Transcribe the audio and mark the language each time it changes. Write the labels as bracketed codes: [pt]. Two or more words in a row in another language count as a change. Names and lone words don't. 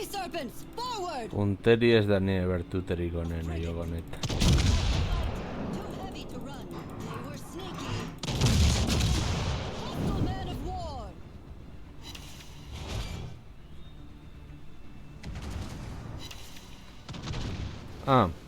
[en] weapons! Forward! [eu] Punteri ez da nire bertuterik onena joko honetan. [en] Too heavy to run. They were sneaky. Hostile man of war! Ah.